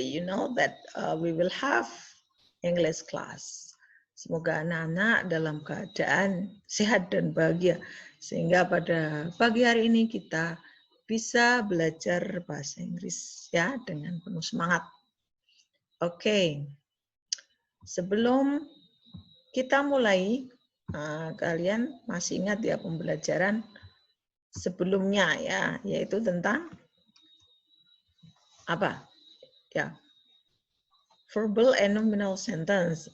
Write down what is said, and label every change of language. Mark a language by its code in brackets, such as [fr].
[en] You know that we will have English class. [id] Semoga anak-anak dalam keadaan sehat dan bahagia. Sehingga pada pagi hari ini kita bisa belajar bahasa Inggris ya dengan penuh semangat. Oke. Sebelum kita mulai, kalian masih ingat ya pembelajaran sebelumnya ya, yaitu tentang apa? [en] Ya, verbal and nominal sentence.